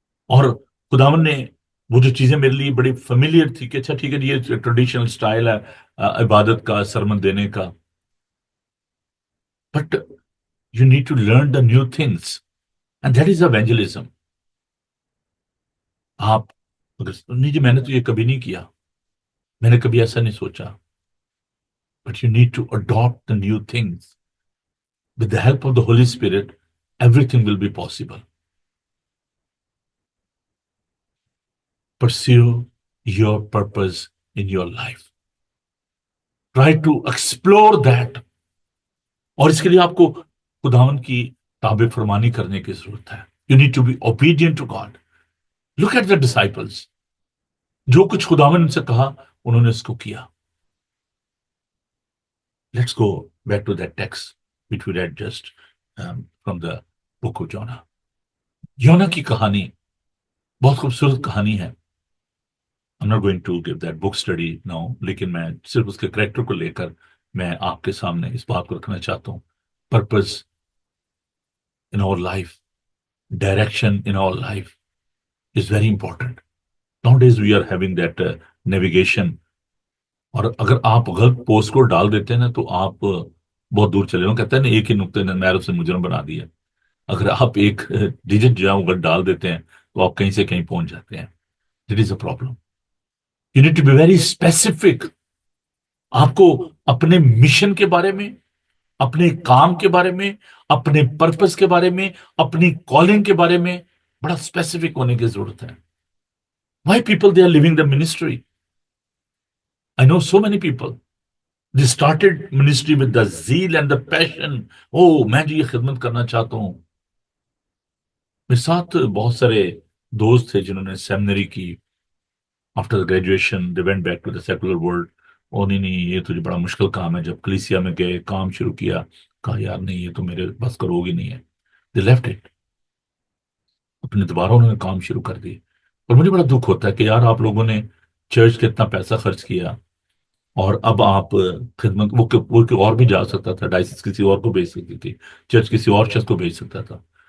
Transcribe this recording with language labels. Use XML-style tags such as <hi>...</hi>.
<ur>اور خداون نے وہ جو چیزیں میرے لیے بڑی فیملیئر تھی کہ اچھا ٹھیک ہے یہ ٹریڈیشنل سٹائل ہے عبادت کا, سرمن دینے کا,</ur> <en>But you need to learn the new things and that is evangelism.</en> <ur>آپ اگر نہیں جی میں نے تو یہ کبھی نہیں کیا, میں نے کبھی ایسا نہیں سوچا,</ur> <en>But you need to adapt the new things. With the help of the Holy Spirit everything will be possible. Pursue your purpose in your life. Try to explore that.</en> <ur>اور اس کے لیے آپ کو خداوند کی تابع فرمانی کرنے کی ضرورت ہے.</ur> <en>You need to be obedient to God. Look at the disciples.</en> <ur>جو کچھ خداوند ان سے کہا انہوں نے اس کو کیا.</ur> <en>Let's go back to that text which we read just from the book of Jonah.</en> <ur>یونا کی کہانی بہت خوبصورت کہانی ہے.</ur> <en>I'm not going to give that book study now,</en> <ur>لیکن میں صرف اس کے کریکٹر کو لے کر میں آپ کے سامنے اس بات کو رکھنا چاہتا ہوں.</ur> <en>Purpose in our life, direction in our life is very important. Nowadays we are having that navigation.</en> <ur>اور اگر آپ غلط پوسٹ کو ڈال دیتے ہیں نا تو آپ بہت دور چلے جاؤ. کہتے ہیں نا ایک ہی نقطے نے نیرو سے مجرم بنا دیا. اگر آپ ایک ڈیجٹ جو ہے وہ ڈال دیتے ہیں تو آپ کہیں سے کہیں پہنچ جاتے ہیں.</ur> <en>That is a problem. You need to be very specific.</en> <ur>آپ کو اپنے مشن کے بارے میں, اپنے کام کے بارے میں, اپنے پرپس کے بارے میں, اپنی کالنگ کے بارے میں بڑا اسپیسیفک ہونے کی ضرورت ہے.</ur> <en>Why people they are living the ministry? I know so many people. They started ministry with the zeal and the passion.</en> <ur>Oh, میں جو یہ خدمت کرنا چاہتا ہوں. میرے ساتھ بہت سارے دوست تھے جنہوں نے سیمنری کی.</ur> <en>After graduation they went back to the secular world.</en> <ur>او نہیں یہ تو بڑا مشکل کام ہے. جب کلیسیا میں گئے, کام شروع کیا, کہا یار نہیں یہ تو میرے بس کا روگ ہی نہیں ہے.</ur> <en>They left it.</en> <ur>اپنے دوبارہ انہوں نے کام شروع کر دی. اور مجھے بڑا دکھ ہوتا ہے کہ یار آپ لوگوں نے چرچ کے اتنا پیسہ خرچ کیا اور اب آپ خدمت, وہ اور بھی جا سکتا تھا, ڈائسس کسی اور کو بھیج سکتی تھی, چرچ کسی اور شخص کو بھیج سکتا تھا.</ur>